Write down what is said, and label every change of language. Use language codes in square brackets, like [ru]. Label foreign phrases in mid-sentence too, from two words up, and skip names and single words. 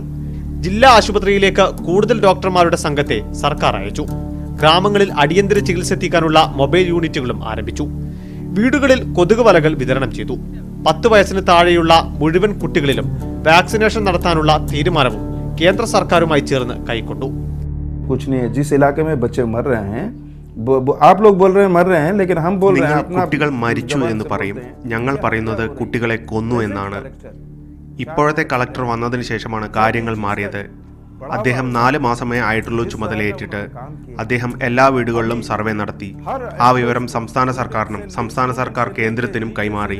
[ml] ജില്ലാ ആശുപത്രിയിലേക്ക് കൂടുതൽ ഡോക്ടർമാരുടെ സംഘത്തെ സർക്കാർ അയച്ചു. ഗ്രാമങ്ങളിൽ അടിയന്തര ചികിത്സ എത്തിക്കാനുള്ള മൊബൈൽ യൂണിറ്റുകളും ആരംഭിച്ചു. വീടുകളിൽ കൊതുക് വലകൾ വിതരണം ചെയ്തു. 10 വയസ്സിന് താഴെയുള്ള മുഴുവൻ കുട്ടികളിലും വാക്സിനേഷൻ നടത്താനുള്ള തീരുമാനവും കേന്ദ്ര സർക്കാരുമായി ചേർന്ന് കൈക്കൊണ്ടു. [hi] कुछ नहीं है, जिस इलाके में बच्चे मर रहे हैं आप लोग बोल रहे हैं मर रहे हैं, लेकिन हम बोल रहे हैं [ml] കുട്ടികൾ മരിച്ചു എന്ന് പറയും. ഞങ്ങൾ പറയുന്നത് കുട്ടികളെ കൊന്നു എന്നാണ്. ഇപ്പോഴത്തെ കളക്ടർ വന്നതിന് ശേഷമാണ് കാര്യങ്ങൾ മാറിയത്. അദ്ദേഹം 4 മാസമേ ആയിട്ടുള്ളൂ ചുമതലയേറ്റിട്ട്. അദ്ദേഹം എല്ലാ വീടുകളിലും സർവേ നടത്തി. ആ വിവരം സംസ്ഥാന സർക്കാരിനും സംസ്ഥാന സർക്കാർ കേന്ദ്രത്തിനും കൈമാറി.